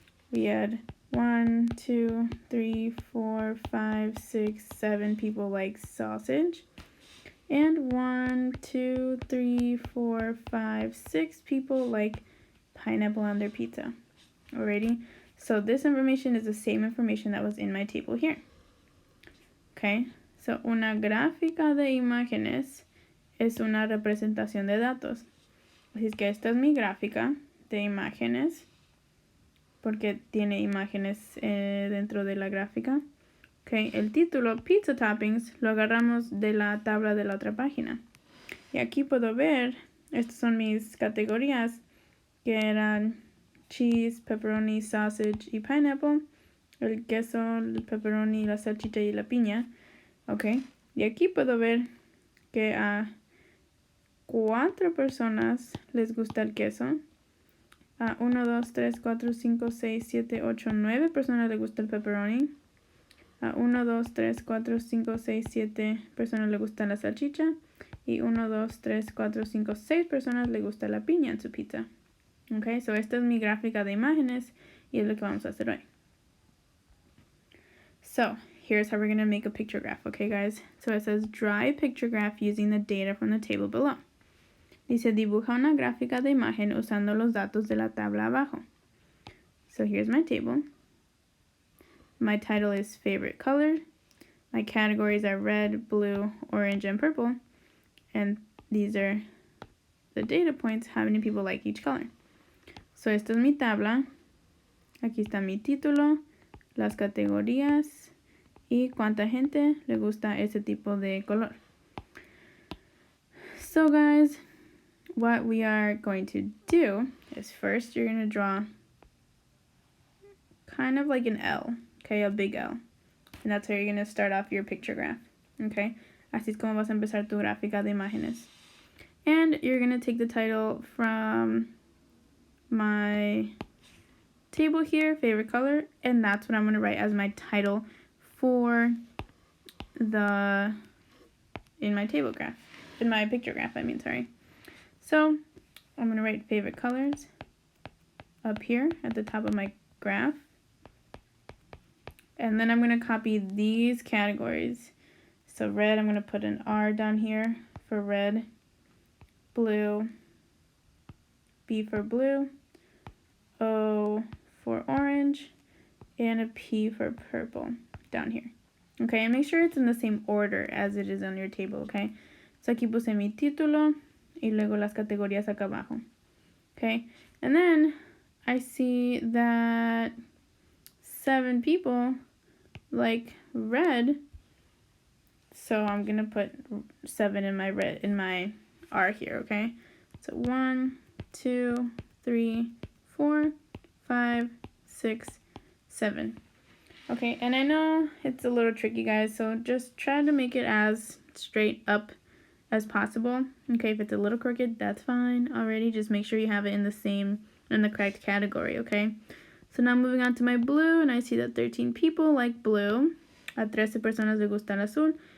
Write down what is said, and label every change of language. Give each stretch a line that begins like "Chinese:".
English: We had 1, 2, 3, 4, 5, 6, 7 people like sausage. And 1, 2, 3, 4, 5, 6 people like pineapple on their pizza. Alrighty? So this information is the same information that was in my table here. Okay?
Spanish: So una gráfica de imágenes es una representación de datos. Así es que esta es mi gráfica de imágenes, porque tiene imágenes dentro de la gráfica. Okay, el título
English: Pizza Toppings
Spanish: lo agarramos de la tabla de la otra página. Y aquí puedo ver, estas son mis categorías, que eran
English: cheese, pepperoni, sausage
Spanish: y
English: pineapple.
Spanish: El queso, el pepperoni, la salchicha y la piña. Okay, y aquí puedo ver que a 4 personas les gusta el queso. A 1, 2, 3, 4, 5, 6, 7, 8, 9 personas les gusta el pepperoni. A 1, 2, 3, 4, 5, 6, 7 personas les gusta la salchicha. Y 1, 2, 3, 4, 5, 6 personas les gusta la piña en su pizza. Ok, so esta es mi gráfica de imágenes y es lo que vamos a hacer hoy. So,
English: here's how we're going to make a picture graph, okay guys? So it says draw a picture graph using the data from the table below.
Spanish: Dice dibuja una gráfica de imagen usando los datos de la tabla abajo.
English: So here's my table. My title is favorite color. My categories are red, blue, orange, and purple. And these are the data points, how many people like each color.
Spanish: So esta es mi tabla. Aquí está mi título, las categorías y cuánta gente le gusta ese tipo de color.
English: So guys, what we are going to do is first you're going to draw kind of like an L, okay, a big L. And that's how you're going to start off your picture graph, okay?
Spanish: Así es como vas a empezar tu gráfica de imágenes.
English: And you're going to take the title from my table here, favorite color, and that's what I'm going to write as my title for in my table graph, in my picture graph, sorry. So I'm going to write favorite colors up here at the top of my graph. And then I'm going to copy these categories. So red, I'm going to put an R down here for red, blue, B for blue, O for orange, and a P for purple down here. Okay, and make sure it's in the same order as it is on your table, okay?
Spanish: So aquí puse mi título y luego las categorías acá abajo.
English: Okay, and then I see that 7 people like red, so I'm gonna put 7 in my R here, okay? So 1, 2, 3, 4, 5, 6, 7. Okay, and I know it's a little tricky, guys, so just try to make it as straight up as possible. Okay, if it's a little crooked, that's fine already. Just make sure you have it in the correct category, okay? So now moving on to my blue, and I see that 13 people like blue.
Spanish: A 13 personas les gusta el azul.